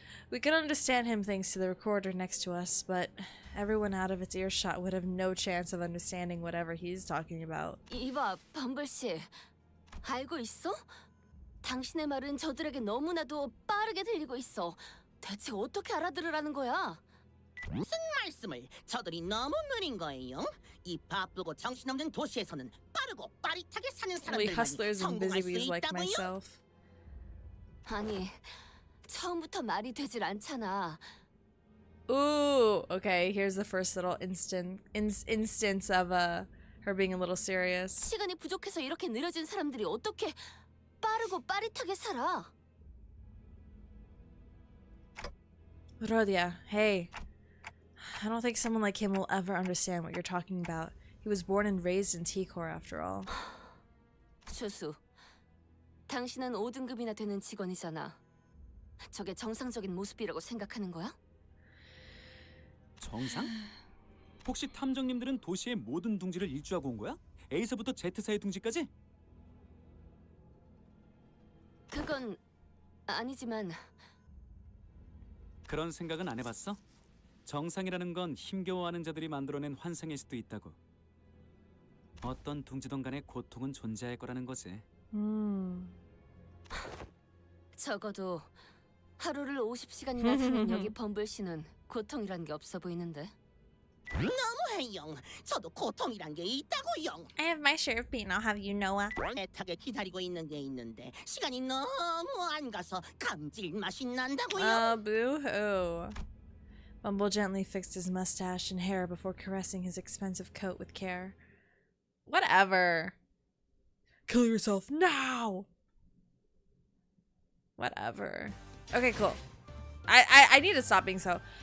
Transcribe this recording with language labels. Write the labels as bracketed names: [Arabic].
[English] We can understand him thanks to the recorder next to us, but everyone out of its earshot would have no chance of understanding whatever he's talking about. [Korean] 이봐, 범블 씨. 알고 있어? 당신의 말은 저들에게 너무나도 빠르게 들리고 있어. 대체 어떻게 알아들으라는 거야? 무슨 말씀을? 저들이 너무 느린 거예요. 이 바쁘고 정신없는 도시에서는 빠르고 빠릿하게 사는 [English] Only [Korean] 사람들만이 [English] hustlers and [Korean] 성공할 수 [English] busybees like [Korean] 있다고요? [English] myself. [Korean] 아니, 처음부터 말이 되질 않잖아. [English] Ooh, okay. Here's the first little instance of her being a little serious. [Korean] 시간이 부족해서 이렇게 느려진 사람들이 어떻게 빠르고 빠릿하게 살아? [English] Rodia, hey. I don't think someone like him will ever understand what you're talking about. He was born and raised in T-Corps after all. [Korean] 조수, 당신은 5등급이나 되는 직원이잖아. 저게 정상적인 모습이라고 생각하는 거야? 정상? 혹시 탐정님들은 도시의 모든 둥지를 일주하고 온 거야? A서부터 Z사의 둥지까지? 그건 아니지만 그런 생각은 안 해봤어? 정상이라는 건 힘겨워하는 자들이 만들어낸 환상일 수도 있다고. 어떤 둥지든 간에 고통은 존재할 거라는 거지. 적어도 하루를 50시간이나 사는 여기 범블 씨는 고통이란 게 없어 보이는데. 너무해요. 저도 고통이란 게 있다고요. [English] I have my share of pain. I'll have you know. [Korean] 애타게 기다리고 있는 게 있는데 시간이 너무 안 가서 감질맛이 난다고요. [English] Boo-hoo. Bumble gently fixed his mustache and hair before caressing his expensive coat with care. Whatever. Kill yourself now! Whatever. Okay, cool. I need to stop being so...